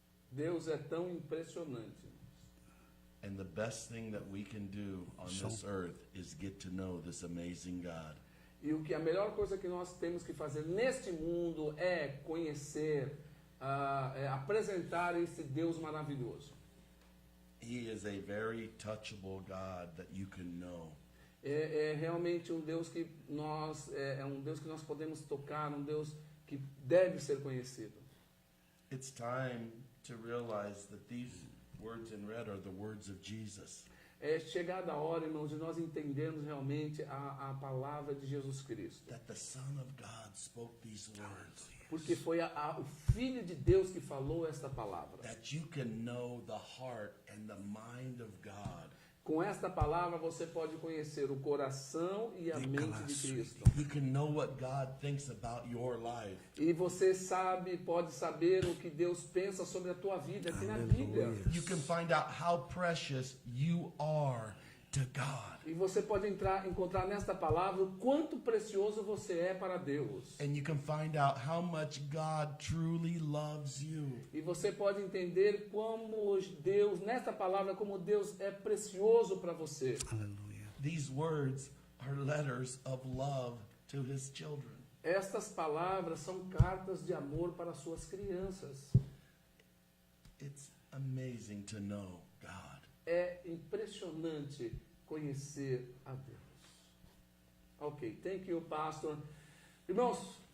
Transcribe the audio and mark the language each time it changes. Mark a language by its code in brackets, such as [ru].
[pt] Deus é tão impressionante. [en] And the best thing that we can do on this earth is get to know this amazing God. [pt] E o que a melhor coisa que nós temos que fazer neste mundo é conhecer, apresentar esse Deus maravilhoso. [en] He is a very touchable God that you can know. [pt] É realmente um Deus que nós um Deus que nós podemos tocar, um Deus que deve ser conhecido. [en] It's time to realize that these words in red are the words of Jesus. [pt] É chegada a hora, irmãos, de nós entendermos realmente a palavra de Jesus Cristo. [en] That the Son of God spoke these words. [pt] Porque foi o Filho de Deus que falou esta palavra. [en] That you can know the heart and the mind of God. [pt] Com esta palavra você pode conhecer o coração e a mente de Cristo. [en] You can know what God thinks about your life. [pt] E você pode saber o que Deus pensa sobre a tua vida aqui na Bíblia. [en] You can find out how precious you are to God. [pt] E você pode encontrar nesta palavra o quanto precioso você é para Deus. [en] And you can find out how much God truly loves you. [pt] E você pode entender como Deus, nesta palavra, como Deus é precioso para você. Aleluia. [en] These words are letters of love to his children. [pt] Estas palavras são cartas de amor para suas crianças. [en] It's amazing to know God. [pt] É impressionante conhecer a Deus. [en] Ok, thank you, pastor. [pt] Irmãos,